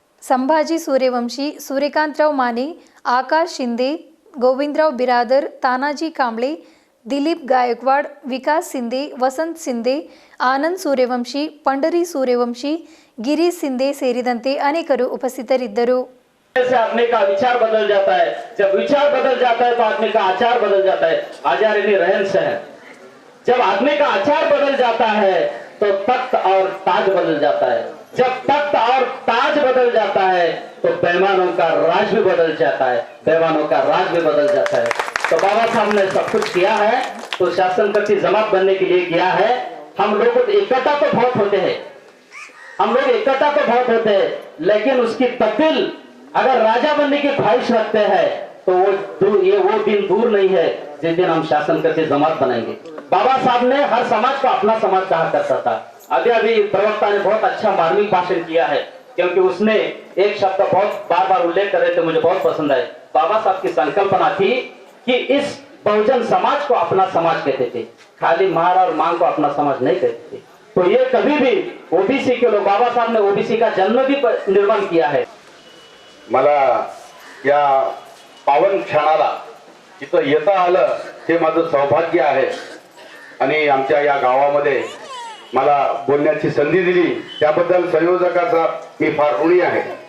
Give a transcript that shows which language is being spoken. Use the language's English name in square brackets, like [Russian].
[Kannada] ಸಂಭಾಜಿ ಸೂರ್ಯವಂಶಿ, ಸೂರ್ಯಕಾಂತರಾವ್ ಮಾನೆ, ಆಕಾಶ್ ಶಿಂದೆ, ಗೋವಿಂದರಾವ್ ಬಿರಾದರ್, ತಾನಾಜಿ ಕಾಂಬ್ಳೆ, ದಿಲೀಪ್ ಗಾಯಕ್ವಾಡ್, ವಿಕಾಸ್ ಸಿಂಧೆ, ವಸಂತ್ ಸಿಂಧೆ, ಆನಂದ್ ಸೂರ್ಯವಂಶಿ, ಪಂಡರಿ ಸೂರ್ಯವಂಶಿ, ಗಿರೀಶ್ ಸಿಂಧೆ ಸೇರಿದಂತೆ ಅನೇಕರು ಉಪಸ್ಥಿತರಿದ್ದರು. [Hindi] से आदमी का विचार बदल जाता है, जब विचार बदल जाता है तो आदमी का आचार बदल जाता है. आचार यानी रहन सहन. जब आदमी का आचार बदल जाता है तो तख्त और ताज बदल जाता है. जब तख्त और ताज बदल जाता है तो बेईमानों का राज भी बदल जाता है, बेईमानों का राज भी बदल जाता है. तो बाबा साहब ने सब कुछ किया है, तो शासन करती जमात बनने के लिए किया है. हम लोग इकट्ठा तो बहुत होते हैं, हम लोग इकट्ठा तो बहुत होते हैं, लेकिन उसकी तब्दील अगर राजा बनने की ख्वाहिश रखते हैं तो वो दिन दूर नहीं है जिस दिन हम शासन करके जमात बनाएंगे. बाबा साहब ने हर समाज को अपना समाज कहा करता था. अभी प्रवक्ता ने बहुत अच्छा मार्मिक भाषण किया है, क्योंकि उसने एक शब्द बहुत बार बार उल्लेख कर रहे थे, मुझे बहुत पसंद आए. बाबा साहब की संकल्पना थी कि इस बहुजन समाज को अपना समाज कहते थे, खाली मार और मांग को अपना समाज नहीं कहते थे. तो ये कभी भी ओबीसी के लोग, बाबा साहब ने ओबीसी का जन्म भी निर्माण किया है. [Marathi] मला या पावन क्षणाला इथं येता आलं हे माझं सौभाग्य आहे. आणि आमच्या या गावामध्ये मला बोलण्याची संधी दिली त्याबद्दल संयोजकाचा मी फार ऋणी आहे.